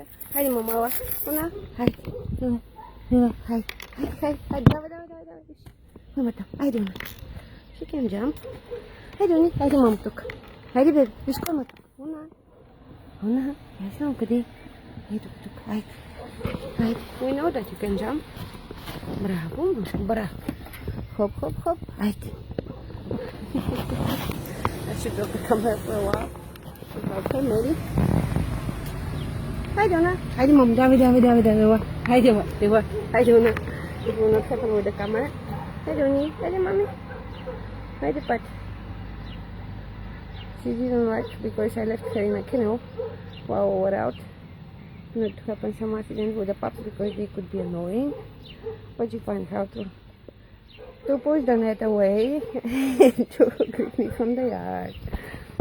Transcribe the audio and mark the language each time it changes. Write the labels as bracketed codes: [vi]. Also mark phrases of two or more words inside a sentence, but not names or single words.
[en] Hi, Mama. Tuna. Hi. Tuna. Tuna. Hi. Hi. Hi. Dawa. Mama. Hi, Tuna. She can jump. Hi, Tuna. Hi, Mama. Tuk. Hi, baby. Just come. Tuna. Tuna. Yes, Mama. Kadi. Hi, Tuk. Hi. Hi. We know that you can jump. Bravo. Bravo. Hop, hop, hop. Hi. I should drop the camera for a while. Okay, maybe. Hi, Donna. Hi, Mom. Dawa. Hi, Dewa. Hi, Donna. It will not happen with the camera. Hi, Donnie. Hi, Mommy. Hi, the pet. She didn't like because I left her in a kennel while we were out. Not to happen some accident with the pups because they could be annoying. But you find how to push the net away and to greet me from the yard.